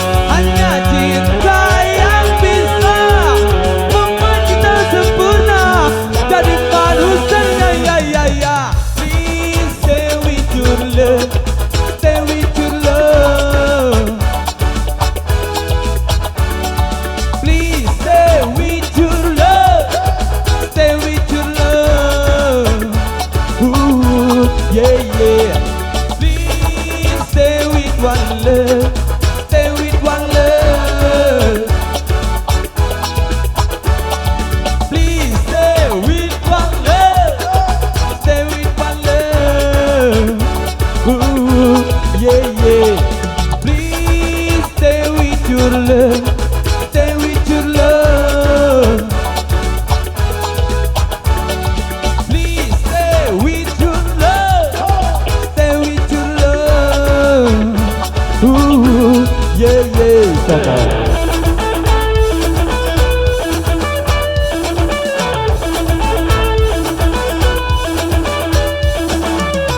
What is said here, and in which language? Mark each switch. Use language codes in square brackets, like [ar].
[id] Hanya cinta yang bisa membuat kita sempurna jadi manusia. Ya. [en] Please stay with your love, stay with your love. Please stay with your love, stay with your love. Ooh, yeah, yeah. Please stay with one love, stay with one love. Please stay with one love, stay with one love. Ooh, yeah, yeah. Please stay with your love, stay with your love. Please stay with your love, stay with your love. Ooh, yeah, yeah. Come on. [id] Makin mantap dan luar biasa.